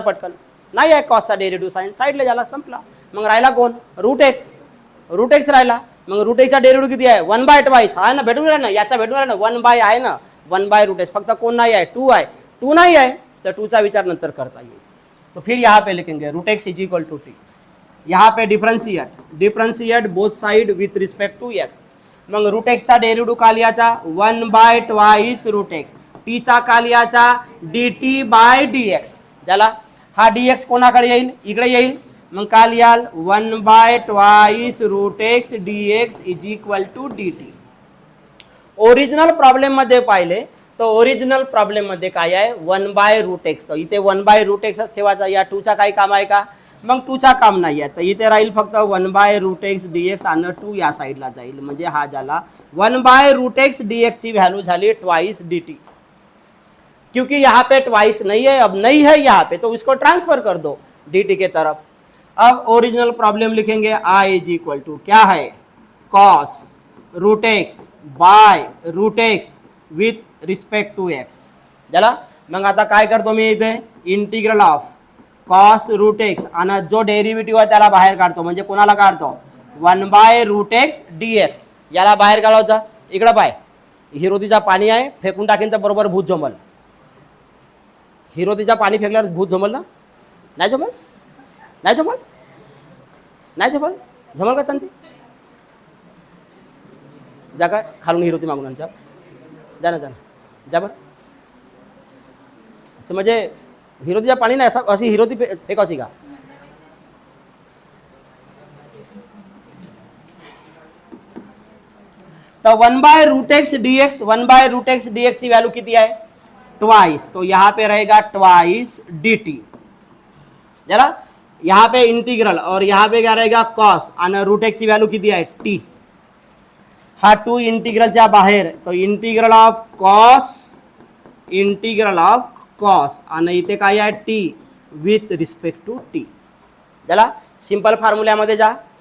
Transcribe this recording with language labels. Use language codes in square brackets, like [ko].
[mr] पटकन नाही आहे कॉसचा डेरिव्हेटिव्ह साइन, साईडला झाला, संपला. मग राहिला कोण? रूट एक्स राहिला. मग रूट एक्सचा डेरिव्हेटिव्ह किती आहे? 1/2 आहे ना, भेटून राहिला ना, याचा भेटून राहिला ना, 1 आहे ना, 1 रूट एक्स. फक्त कोण नाही आहे? 2 आहे. 2 नाही आहे तर 2चा विचार नंतर करता येईल. [hi] तो फिर यहाँ पे लिखेंगे root x is equal to T. यहाँ पे differentiate both side with respect to x. [mr] मग रूट एक्सचा डेरिव्हेटिव्ह का लिहायचा? 1/2 रूट एक्स. टीचा का लिहायचा? dt/dx. ज्याला हा dx कोणाकडे येईल? इकडे येईल. मग का लिहाल? 1/2 route x dx is equal to dt. Original problem मध्ये पाहिले तर ओरिजिनल प्रॉब्लेम मध्ये काय आहे? 1/रूट एक्स. तर इथे 1/रूट एक्सच ठेवायचा. या 2चा काही काम आहे का? मग 2चा काम नाही आहे. तर इथे राहील फक्त 1/रूट एक्स dx आणि 2 या साईडला जाईल. म्हणजे हा झाला 1/रूट एक्स dx ची व्हॅल्यू झाली 2 dt. [hi] क्योंकि यहाँ पे ट्वाइस नहीं है, अब नहीं है यहाँ पे, तो इसको ट्रांसफर कर दो dt के तरफ. अब ओरिजिनल प्रॉब्लम लिखेंगे I इज इक्वल टू क्या है? [en] Cos root x by root x with respect to x. [mr] झाला. मग आता काय करतो मी इथे? Integral of cos route x आणि जो डेरिव्हेटिव्ह आहे त्याला बाहेर काढतो. म्हणजे कोणाला काढतो? 1/रूट एक्स dx. याला बाहेर काढायचा. इकडे पाय, हिरोतीचा पाणी आहे, फेकून टाकेन तर बरोबर भूत जमल. हिरोतीचा पाणी फेकल्यावर भूत जमल ना? नाही जमल, नाही जमल, नाही जमल. जमल का चालते? जा काय खालून हिरोती मागून आणच्या. जा ना, जा ना, जा बरं. असं म्हणजे हिरोतीच्या पाणी नाही, असं अशी हिरोती फेकायची का? [hi] तो 1/रूट एक्स dx, 1/रूट एक्स dx की वैल्यू कितनी है? [en] Twice. [hi] तो यहाँ पे रहेगा ट्वाइस dt. जरा यहाँ पे इंटीग्रल और यहाँ पे क्या रहेगा? [mr] कॉस आणि रूट एक्स की वैल्यू किती आहे? t. हा 2 इंटीग्रलच्या बाहेर, तो इंटीग्रल ऑफ कॉस आणि इथे काय आहे? t with respect to t. जरा सिंपल फॉर्म्युल्यामध्ये जा.